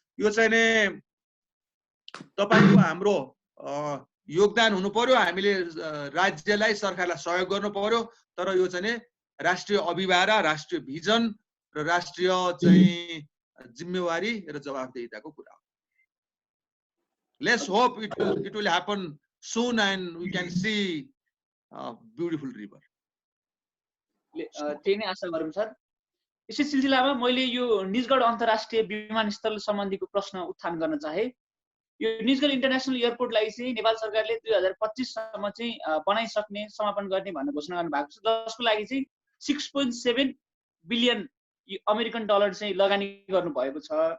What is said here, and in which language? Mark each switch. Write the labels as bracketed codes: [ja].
[ne] यो चाहिँ तपाईको हाम्रो योगदान हुनु पर्यो। हामीले राज्यलाई, सरकारलाई सहयोग गर्नु पर्यो। तर यो चाहिँ राष्ट्रिय अभिभारा, राष्ट्रिय भिजन र राष्ट्रिय चाहिँ जिम्मेवारी र जवाफदेहिताको कुरा हो। [en] Let's hope it will happen soon and we can see a beautiful river. [ne] त्यही नै आशा गरौँ सर। यसै सिलसिलामा मैले यो निजगढ अन्तर्राष्ट्रिय विमानस्थल सम्बन्धीको प्रश्न उत्थान गर्न चाहे। यो निजगढ इन्टरनेसनल एयरपोर्टलाई चाहिँ नेपाल सरकारले 2025 सम्म चाहिँ बनाइसक्ने, समापन गर्ने भनेर घोषणा गर्नु भएको छ, जसको लागि चाहिँ 6.7 बिलियन अमेरिकन डलर चाहिँ लगानी गर्नु भएको छ।